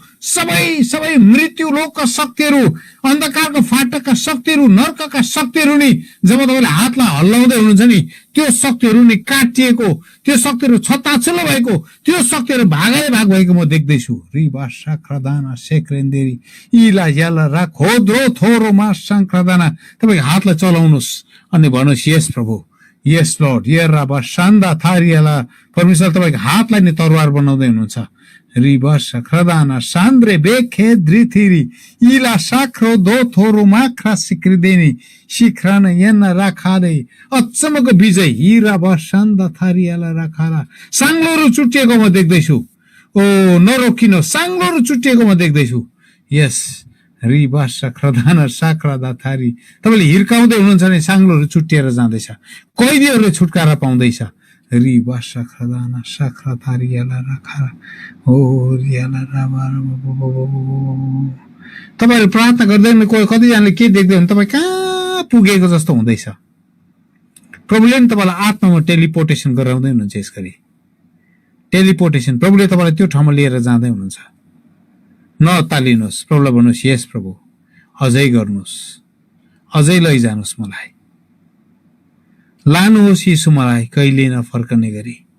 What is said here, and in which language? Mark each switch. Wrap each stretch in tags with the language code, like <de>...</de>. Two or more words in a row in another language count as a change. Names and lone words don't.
<ne>सबै मृत्यु लोकका शक्तिहरू अन्धकारको फाटकका शक्तिहरू नर्कका शक्तिहरू नि जब तपाईले हातलाई हल्लाउँदै हुनुहुन्छ नि त्यो शक्तिहरू नि काटिएको त्यो शक्तिहरू छताछुल्लो भएको त्यो शक्तिहरू भागै भाग भएको म देख्दैछु रिबा साक्रदाना सेक्रेन्देरी इला याला रा खोद्रो थोरो मा संक्रदाना तपाईको हातलाई चलाउनुस् अनि भन्नुस् यस प्रभु यस लर्ड यराबा शान्दा थारियाला परमेश्वर तपाईको हातलाई नि तरवार बनाउँदै हुनुहुन्छ रिबा साक्रदाना सान्द्रे बेखे द्रिथिरी इला साक्रो दो थोरो माख्रा सिक्रिदेनी शिखरान यन्ना राखादे अचम्मको विजय हिराबा शान्दा थारियाला राखाला साङ्लोहरू चुटिएको म देख्दैछु ओ नरोकिनो साङ्लोहरू चुटिएको म देख्दैछु यस रिबा साक्रदाना साक्रदा थारी तपाईले हिर्काउँदै हुनुहुन्छ भने साङ्लोहरू चुटिएर जाँदैछ कैदीहरूले छुटकारा पाउँदैछ रिबा साक्रदाना साक्रा थारियाला राखाला हो रियाला राबा तपाईहरु प्रार्थना गर्दैन कतिजनाले के देख्दै हुनुहुन्छ तपाई कहाँ पुगेको जस्तो हुँदैछ प्रभुले नि तपाईलाई आत्मामा टेलिपोर्टेसन गराउँदै हुनुहुन्छ यसरी टेलिपोर्टेसन प्रभुले तपाईलाई त्यो ठाउँमा लिएर जाँदै हुनुहुन्छ नतालिनुस् प्रभुलाई भन्नुस् यस प्रभु अझै गर्नुस् अझै लैजानुस् मलाई लानुहोस् यीशु मलाई कहिले नफर्कने गरी</ne>